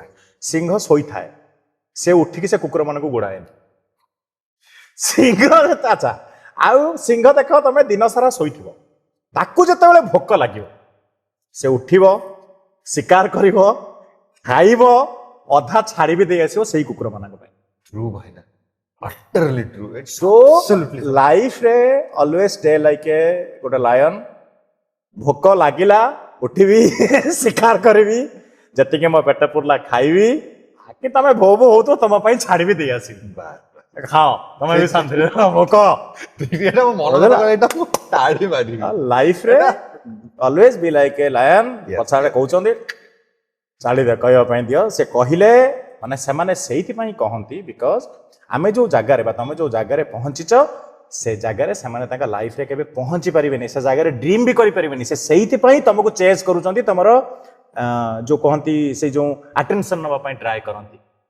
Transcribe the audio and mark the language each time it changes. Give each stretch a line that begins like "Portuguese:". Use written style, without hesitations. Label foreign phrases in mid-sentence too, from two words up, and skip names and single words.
Odia: ସିଂହ ଶୋଇଥାଏ, ସେ ଉଠିକି ସେ କୁକୁର ମାନଙ୍କୁ ଗୋଡାଏନି। ସିଂହ ଆଚ୍ଛା, ଆଉ ସିଂହ ଦେଖ ତମେ ଦିନ ସାରା ଶୋଇଥିବ, ତାକୁ ଯେତେବେଳେ ଭୋକ ଲାଗିବ ସେ ଉଠିବ, ଶିକାର କରିବ, ଖାଇବ, ଅଧା ଛାଡି ବି ଦେଇ ଆସିବ ସେଇ କୁକୁର ମାନଙ୍କ ପାଇଁ।
English: True ଭାଇନା, utterly true. It's So absolutely true. life ରେ always stay like a ଗୋଟେ ଲାୟନ।
Odia: ଭୋକ ଲାଗିଲା ଉଠିବି, ଶିକାର କରିବି, ଯେତିକି ମୋ ପେଟ ପୁରିଲା ଖାଇବି, କି ତମେ ଭୋ ଭୋ ହଉଥିବ ତମ ପାଇଁ ଛାଡିବି ଦେଇ ଆସିବି। ଖାଅ ତମେ ବି ଶାନ୍ତିରେ ଭୋକ। ଏଇଟା ମୋ ମନ ହେଲା, ଏଇଟା ମୁଁ ତାଳି ମାରିବି। ଲାଇଫ ରେ
English: always be like a lion।
Odia: ପଛଆଡେ କହୁଛନ୍ତି ଚାଳି ଦେ, କହିବା ପାଇଁ ଦିଅ। ସେ କହିଲେ ମାନେ ସେମାନେ ସେଇଥିପାଇଁ କହନ୍ତି ବିକଜ ଆମେ ଯୋଉ ଜାଗାରେ ବା ତମେ ଯୋଉ ଜାଗାରେ ପହଞ୍ଚିଛ, ସେ ଜାଗାରେ ସେମାନେ ତାଙ୍କ ଲାଇଫରେ କେବେ ପହଞ୍ଚି ପାରିବେନି, ସେ ଜାଗାରେ ଡ୍ରିମ୍ ବି କରିପାରିବେନି। ସେ ସେଇଥିପାଇଁ ତମକୁ ଚେସ୍ କରୁଛନ୍ତି, ତମର ଯୋଉ କହନ୍ତି ସେ ଯୋଉ ଆଟେନସନ ନବା ପାଇଁ ଟ୍ରାଏ କରନ୍ତି।